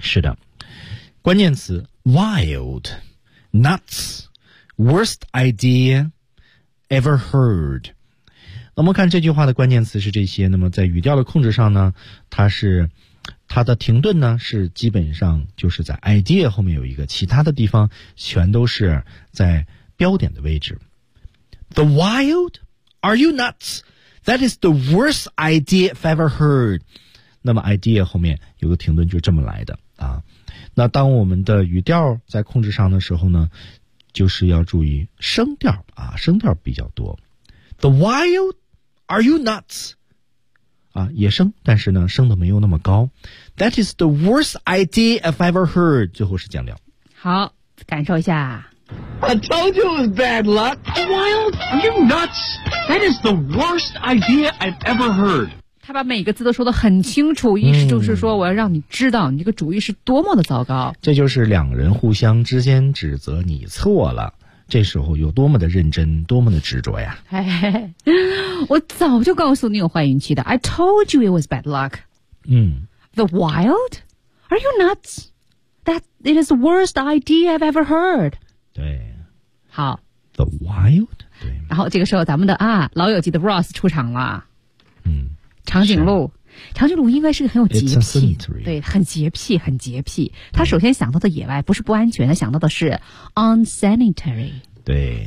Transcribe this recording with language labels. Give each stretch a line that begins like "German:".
Chinese: 是的。关键词
English: wild, nuts, worst idea ever heard.
Chinese: 我们看这句话的关键词是这些。那么在语调的控制上呢，它是它的停顿呢是基本上就是在 idea 后面有一个，其他的地方全都是在标点的位置。
English: The wild? Are you nuts? That is the worst idea I've ever heard.
Chinese: 那么 idea 后面有个停顿就这么来的啊。那当我们的语调在控制上的时候呢，就是要注意声调啊，声调比较多。
English: The wild? Are you nuts?
Chinese: 啊，也升，但是呢，升的没有那么高。
English: That is the worst idea I've ever heard.
Chinese: 最后是降调。好，感受一下。
English: I told you it was bad luck. Wild? Are you nuts? That is the worst idea I've ever heard.
Chinese: 他把每个字都说得很清楚，意思就是说我要让你知道你这个主意是多么的糟糕。这就是两人互相之间指责你错了。这时候有多么的认真，多么的执着呀。哎，我早就告诉你有坏运气的。
English: I told you it was bad luck. 嗯。 The wild? Are you nuts? That it is the worst idea I've ever heard.
Chinese: 对。好。
English: The wild? 对。
Chinese: 然后这个时候咱们的啊老友记的 Ross 出场了。嗯。长颈鹿。长颈鹿应该是个很有洁癖，对，很洁癖，很洁癖。他首先想到的野外不是不安全，他想到的是 unsanitary，对，